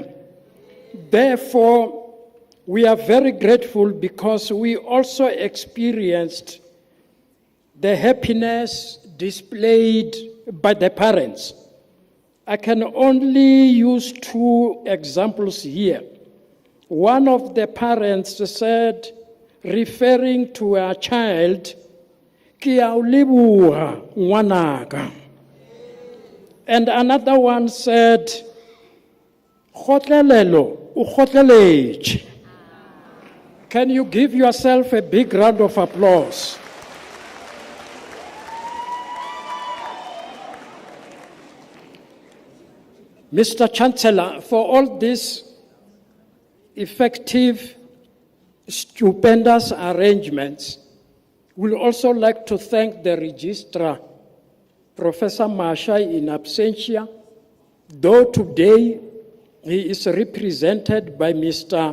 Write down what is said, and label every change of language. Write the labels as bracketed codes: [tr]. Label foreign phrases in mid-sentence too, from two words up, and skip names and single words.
[en] Therefore, we are very grateful because we also experienced the happiness displayed by the parents. I can only use two examples here. One of the parents said, referring to a child, [st] "Ke a o leboha ngwanaka." [en] And another one said, [nso] "Kgotlelelo o kgotleletše." [en] Can you give yourself a big round of applause? Mr. Chancellor, for all these effective, stupendous arrangements, we'd also like to thank the Registrar, Professor Masha in absentia, though today he is represented by Mr.